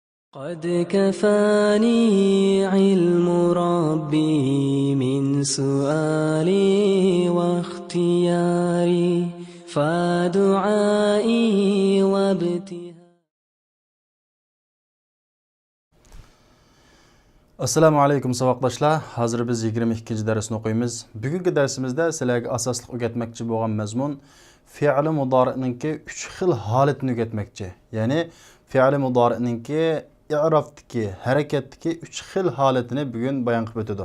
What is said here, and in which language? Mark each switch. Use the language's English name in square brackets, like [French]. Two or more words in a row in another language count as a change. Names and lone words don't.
[Arabic] قد كفاني علم ربي من سؤالي واختياري فدعائي وابتهالي. السلام عليكم [Uzbek] saboqdoshlar. Hozir biz 22-darsni o'qiymiz. Bugungi darsimizda sizlarga asosli o'rgatmoqchi bo'lgan mazmun fe'l mudori'ninki 3 xil holatini o'rgatmoqchi. Ya'ni fe'l mudori'ninki i'rofdagi, harakatdagi 3 xil holatini bugun bayon qilib o'tadi.